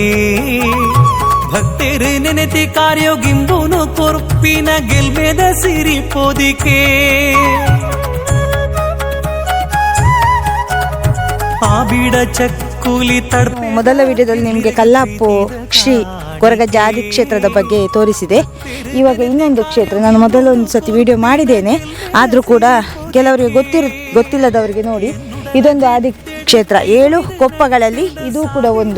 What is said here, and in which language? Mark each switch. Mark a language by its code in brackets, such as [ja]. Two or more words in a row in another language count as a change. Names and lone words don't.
[tcy] ಭಕ್ತರು ನೆನೆತಿ ಕಾರ್ಯೋಗಿಂಬುನು ಕೊರ್ಪಿನ ಗೆಲ್ಮೆದ ಸಿರಿ ಪೋದಿಕೆ. ಆಬಿಡ ಚಕ್ಕುಲಿ [kn] ಮೊದಲ ವಿಡಿಯೋದಲ್ಲಿ ನಿಮಗೆ ಕಲ್ಲಾಪು ಶ್ರೀ ಕೊರಗಜ್ಜ ಆದಿ ಕ್ಷೇತ್ರದ ಬಗ್ಗೆ ತೋರಿಸಿದೆ. ಇವಾಗ ಇನ್ನೊಂದು ಕ್ಷೇತ್ರ, ನಾನು ಮೊದಲೊಂದು ಸತಿ ವಿಡಿಯೋ ಮಾಡಿದ್ದೇನೆ, ಆದರೂ ಕೂಡ ಕೆಲವರಿಗೆ ಗೊತ್ತಿಲ್ಲದವರಿಗೆ ನೋಡಿ, ಇದೊಂದು ಆದಿ ಕ್ಷೇತ್ರ. 7 ಕೊಪ್ಪಗಳಲ್ಲಿ ಇದು ಕೂಡ ಒಂದು.